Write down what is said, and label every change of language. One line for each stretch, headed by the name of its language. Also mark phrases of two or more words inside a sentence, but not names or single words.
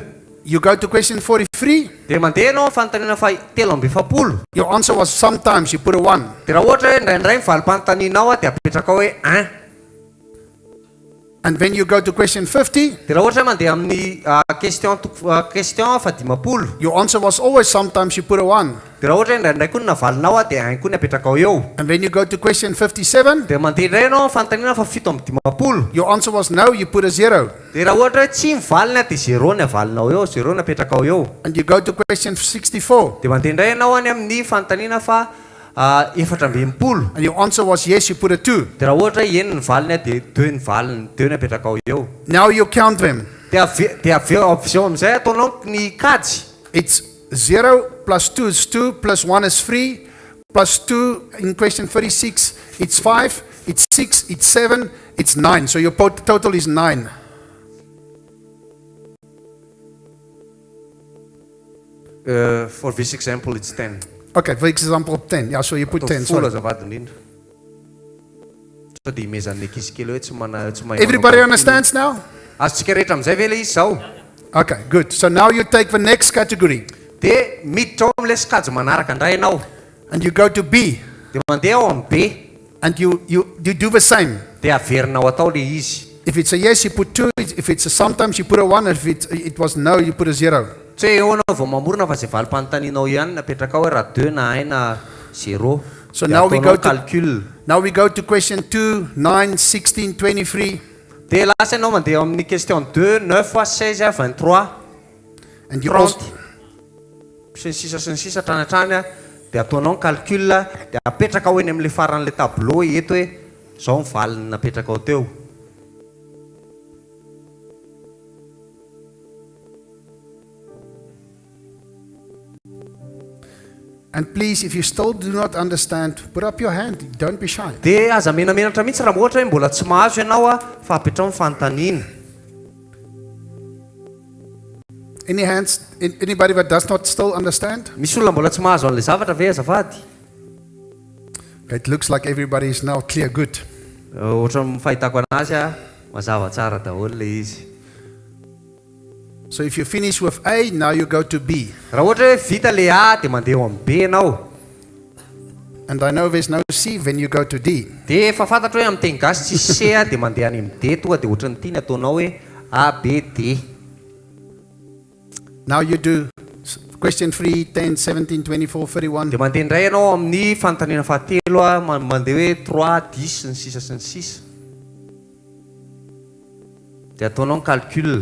English: You go to question 43,
Malagasy: Dia mandeha ianao fanontaniana fa 7 amby efapolo.
English: your answer was sometimes, you put a 1.
Malagasy: Dia raha ohatra hoe ndraindray ny valim-panontanianao a dia apetraka ao hoe 1.
English: And then you go to question 50,
Malagasy: Dia raha ohatra hoe mandeha amin'ny question fadimapolo.
English: your answer was always sometimes, you put a 1.
Malagasy: Dia raha ohatra hoe ndraindray koa ny navalinao a dia 1 koa ny apetraka ao eo.
English: And then you go to question 57,
Malagasy: Dia mandeha indray ianao fanontaniana fa 7 amby dimapolo.
English: your answer was no, you put a 0.
Malagasy: Dia raha ohatra hoe tsy mivalina dia 0 ny avalinao eo, 0 ny apetraka ao eo.
English: And you go to question 64,
Malagasy: Dia mandeha indray ianao any amin'ny fanontaniana fa efatra amby enimpolo.
English: And your answer was yes, you put a 2.
Malagasy: Dia raha ohatra hoe enina ny valiny dia 2 ny valiny, 2 ny apetraka ao eo.
English: Now you count them.
Malagasy: Dia avy eo amin'izay ataonao ny kajy.
English: It's 0 plus 2 is 2, plus 1 is 3, plus 2 in question 36, it's 5, it's 6, it's 7, it's 9. So your total is 9. For this example, it's 10. Okay, for example, 10. Yeah, so you put 10. Full Sorry.
Malagasy: azafady indrindra. So dia imezan'ny ankizy kely hoe tsy mahay.
English: Everybody understands now?
Malagasy: Azontsika rehetra amin'izay ve ilay izy zao?
English: Okay, good. So now you take the next category
Malagasy: Dia miditra ao amin'ilay sikajy manaraka indray ianao.
English: and you go to B
Malagasy: Dia mandeha ao amin'ny B.
English: and you do the same.
Malagasy: Dia averinao atao ilay izy.
English: If it's a yes, you put 2. If it's a sometimes, you put a 1. If it was no, you put a 0.
Malagasy: Tsy hoe eo anao vao mamorona fa izay valim-panontanianao ihany napetraka ao hoe raha 2 na 1 na 0.
English: So
Malagasy: Dia
English: now we
Malagasy: ataonao
English: go to
Malagasy: calcul.
English: now we go to question 2, 9, 16, 23,
Malagasy: Dia lasa ianao mandeha amin'ny question 2, 9, 16, 23,
English: and you also 30.
Malagasy: Sy ny sisa hatrany dia ataonao ny calcul, dia apetraka ao eny amin'ilay faran'ilay tableau eto hoe zao ny valiny napetraka ao teo.
English: and please, if you still do not understand, put up your hand. Don't be shy.
Malagasy: Dia aza menamenatra mihitsy raha ohatra hoe mbola tsy mahazo ianao fa apetrao ny fanontaniana.
English: Any hands? Anybody that does not still understand?
Malagasy: Misy olona mbola tsy mahazo an'ilay zavatra ve azafady?
English: Okay, it looks like everybody is now clear. Good.
Malagasy: Ohatra ny fahitako anazy mazava tsara daholo ilay izy.
English: So if you finish with A, now you go to B.
Malagasy: Raha ohatra hoe vita ilay A dia mandeha ao amin'ny B ianao.
English: And I know there's no C, then you go to D.
Malagasy: Dia efa fantatro hoe amin'ny teny gasy tsisy C dia mandeha any amin'ny D tonga dia ohatran'ny tiany ataonao hoe A, B, D.
English: Now you do question 3, 10, 17, 24, 31.
Malagasy: Dia mandeha indray ianao amin'ny fanontaniana fahatelo mandeha hoe 3, 10 sy ny sisa. Dia ataonao ny calcul.